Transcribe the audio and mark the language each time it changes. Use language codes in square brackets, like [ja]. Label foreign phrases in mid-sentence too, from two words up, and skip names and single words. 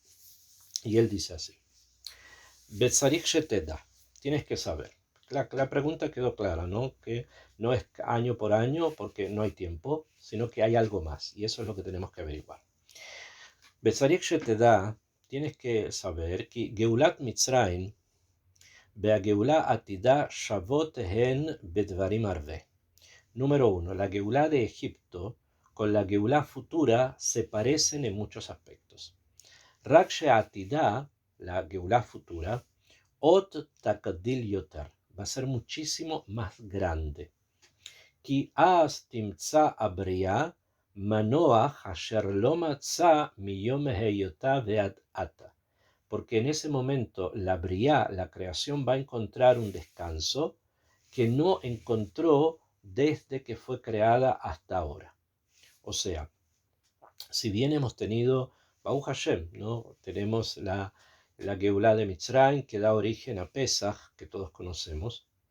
[es] Y él dice así: [he] בצריך שתדע, [es] tienes que saber. La pregunta quedó clara, ¿no? Que no es año por año porque no hay tiempo, sino que hay algo más, y eso es lo que tenemos que averiguar. [he] בצריך שתדע, [es] tienes que saber que [he] גאולת מצרים והגאולה עתידה שוות הן בדברים הרבה. [es] Número 1. La Geulah de Egipto con la Geulah futura se parecen en muchos aspectos. [he] רק שעתידה, [es] la Geulah futura, [he] אותה תגדיל יותר, [es] va a ser muchísimo más grande. [he] כי אז תמצא הבריאה מנוח אשר לא מצאה מיום היותה ועד עתה. [es] Porque en ese momento la Briá, la creación, va a encontrar un descanso que no encontró desde que fue creada hasta ahora. O sea, si bien hemos tenido [he] ברוך השם, [es] ¿no? Tenemos la Geulah de Mitzrayim, que da origen a Pesach, que todos conocemos.